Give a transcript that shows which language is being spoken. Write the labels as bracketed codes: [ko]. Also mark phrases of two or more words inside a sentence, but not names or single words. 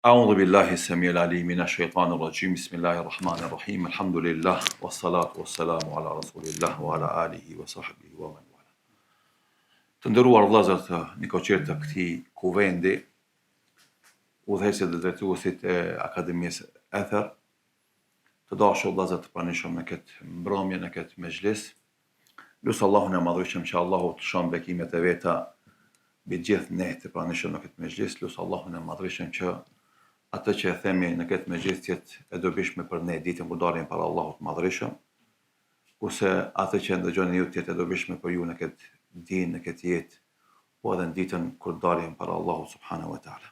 [ar] أعوذ بالله السميع العليم من الشيطان الرجيم بسم الله الرحمن الرحيم الحمد لله والصلاة والسلام على رسول الله وعلى آله وصحبه ومن والاه. [sq] Të nderuar vëllezër të nikoqerë të këtij kuvendi, udhëheqësit dhe drejtuesit e Akademisë Ether, të dashur vëllezër të pranishëm në këtë mbrëmje, në këtë mezhlis, lusë Allahun e madhërisëm që Allahu të shon bekimet e veta mbi gjithë ne të pranishëm në këtë mezhlis, lusë Allahun e madhërisëm që atë që e themi në këtë mezhlis jetë e dobishme për ne ditën kur dalim para Allahut të madhërisëm, kurse atë që ndëgjoni ju jetë e dobishme për ju në këtë dinë, në këtë jetë, po edhe në ditën kur dalim para Allahut [ar] سبحانه وتعالى.